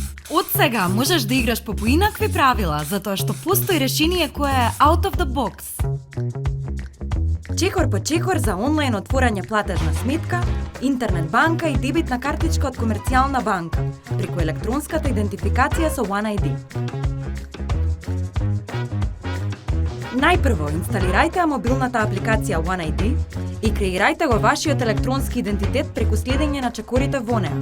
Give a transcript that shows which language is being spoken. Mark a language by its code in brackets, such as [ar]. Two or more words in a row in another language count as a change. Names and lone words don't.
[mk] Од сега можеш да играш по поинакви правила, затоа што постои решение кое е [en] out of the box. [mk] Чекор по чекор за онлайн отворање платежна сметка, интернет банка и дебитна картичка од комерцијална банка, преку електронската идентификација со OneID. Најпрво, инсталирајте мобилната апликација OneID и креирајте го вашиот електронски идентитет преку следење на чекорите во неа.